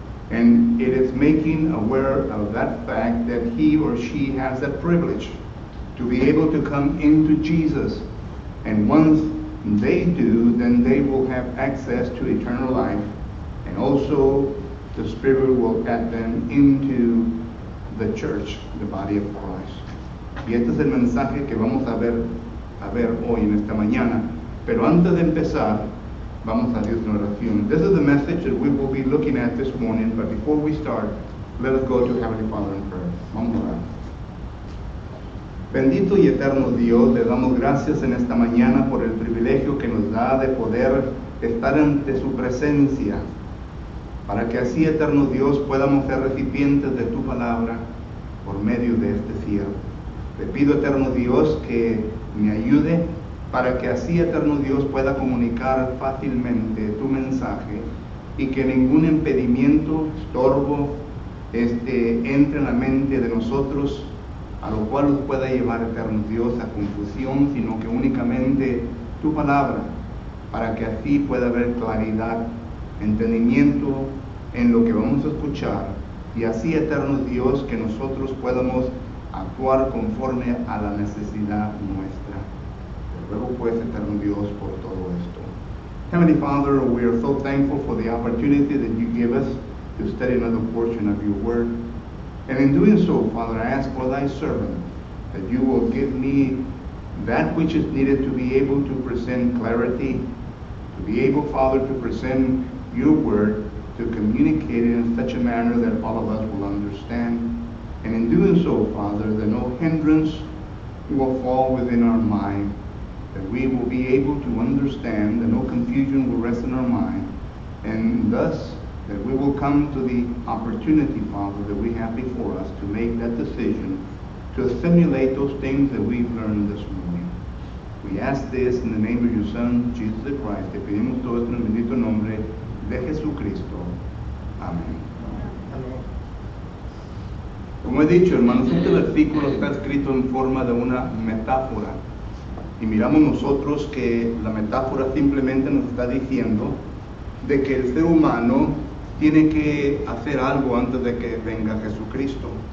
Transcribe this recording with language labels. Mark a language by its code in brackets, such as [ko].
[en] And it is making aware of that fact that he or she has that privilege to be able to come into Jesus. And once they do, then they will have access to eternal life. And also the Spirit will add them into the church, the body of Christ. [es] Y este es el mensaje que vamos a ver hoy en esta mañana. Pero antes de empezar, vamos a Dios en oración. [en] This is the message that we will be looking at this morning, but before we start, let us go to Heavenly Father in prayer. [es] Vamos a orar. Bendito y eterno Dios, le damos gracias en esta mañana por el privilegio que nos da de poder estar ante su presencia, para que así, eterno Dios, podamos ser recipientes de tu palabra por medio de este siervo. Te pido, eterno Dios, que me ayude para que así, eterno Dios, pueda comunicar fácilmente tu mensaje y que ningún impedimento, estorbo, entre en la mente de nosotros, a lo cual nos pueda llevar, eterno Dios, a confusión, sino que únicamente tu palabra, para que así pueda haber claridad, entendimiento en lo que vamos a escuchar, y así, eterno Dios, que nosotros podamos actuar conforme a la necesidad nuestra. Te ruego pues, eterno Dios, por todo esto. [en] Heavenly Father, we are so thankful for the opportunity that you give us to study another portion of your word. And in doing so, Father, I ask for thy servant that you will give me that which is needed to be able to present clarity, to be able, Father, to present your word, to communicate it in such a manner that all of us will understand. And in doing so, Father, that no hindrance will fall within our mind, that we will be able to understand, that no confusion will rest in our mind, and thus that we will come to the opportunity, Father, that we have before us to make that decision, to assimilate those things that we've learned this morning. We ask this in the name of your Son, Jesus the Christ. [es] Te pedimos todo esto en el bendito nombre de Jesucristo. Amén. Como he dicho, hermanos, este versículo está escrito en forma de una metáfora. Y miramos nosotros que la metáfora simplemente nos está diciendo de que el ser humano tiene que hacer algo antes de que venga Jesucristo.